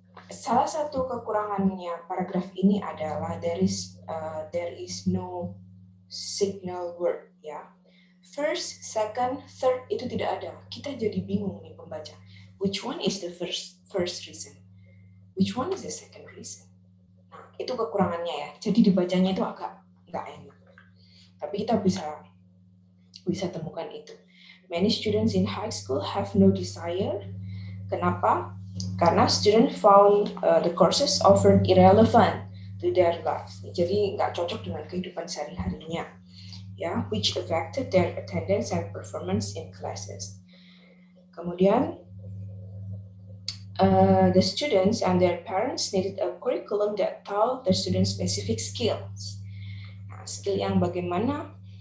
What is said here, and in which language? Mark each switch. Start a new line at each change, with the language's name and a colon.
Indonesian: Salah satu kekurangannya paragraf ini adalah
English: there is no signal word
Indonesian: ya. First, second, third itu tidak ada. Kita jadi bingung nih pembaca.
English: Which one is the first reason? Which one is the second reason?
Indonesian: Nah, itu kekurangannya ya. Jadi dibacanya itu agak nggak enak. Tapi kita bisa temukan itu.
English: Many students in high school have no desire.
Indonesian: Kenapa? Karena
English: student found the courses offered irrelevant to their lives.
Indonesian: Jadi nggak cocok dengan kehidupan sehari-harinya.
English: Ya, which affected their attendance and performance in classes.
Indonesian: Kemudian,
English: the students and their parents needed a curriculum that taught the students specific skills.
Indonesian: Nah, skill yang bagaimana?